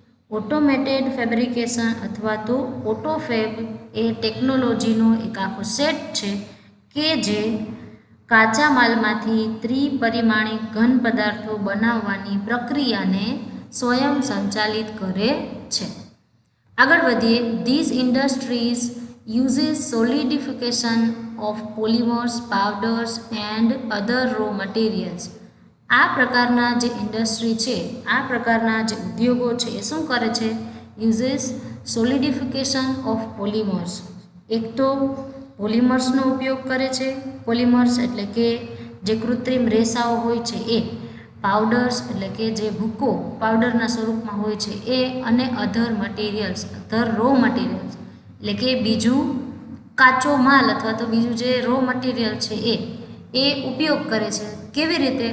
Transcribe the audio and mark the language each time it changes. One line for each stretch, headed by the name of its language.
Gujarati: Automated fabrication અથવા તો ઓટોફેબ એ ટેકનોલોજીનો એક આખો સેટ છે કે જે કાચા માલમાંથી ત્રિપરિમાણિક ઘન પદાર્થો બનાવવાની પ્રક્રિયાને સ્વયં સંચાલિત કરે છે. આગળ વધીએ.
English: these industries uses solidification of polymers, powders and other raw materials
Gujarati: આ પ્રકારના જે ઇન્ડસ્ટ્રી છે, આ પ્રકારના જે ઉદ્યોગો છે એ શું કરે છે?
English: Uses solidification of polymers.
Gujarati: એક તો પોલિમર્સનો ઉપયોગ કરે છે. પોલિમર્સ એટલે કે જે કૃત્રિમ રેસાઓ હોય છે એ, પાવડર્સ એટલે કે જે ભૂકો પાવડરના સ્વરૂપમાં હોય છે એ, અને અધર મટીરિયલ્સ, અધર રો મટીરિયલ્સ એટલે કે બીજું કાચો માલ અથવા તો બીજું જે રો મટીરિયલ છે એ ઉપયોગ કરે છે. કેવી રીતે?